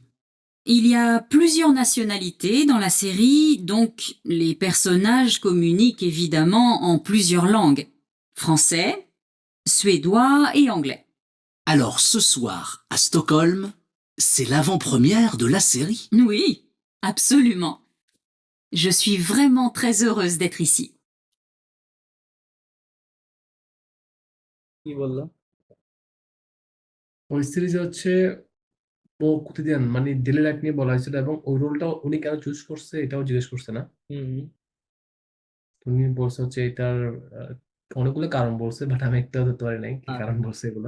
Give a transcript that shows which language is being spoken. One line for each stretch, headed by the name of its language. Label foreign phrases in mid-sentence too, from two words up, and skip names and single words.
French: Il y a plusieurs nationalités dans la série, donc les personnages communiquent évidemment en plusieurs langues. Français, suédois et anglais. Alors ce soir, à Stockholm, c'est l'avant-première de la série. Oui, absolument. Je suis vraiment très heureuse d'être ici.
Bangla: কি বললো? ওই সিরিজে হচ্ছে
French: au quotidien
Bangla: মানে ডেইলি লাইফ নিয়ে বলা হয়েছিল এবং ওই রোলটা উনি কেন চুজ করছে এটাও জিজ্ঞেস করছে না। হুম। উনি বলছে হচ্ছে এটার অনেকগুলো কারণ বলছে, বাট আমি একটাও ধরতে পারি নাই কি কারণ বলছে এগুলো।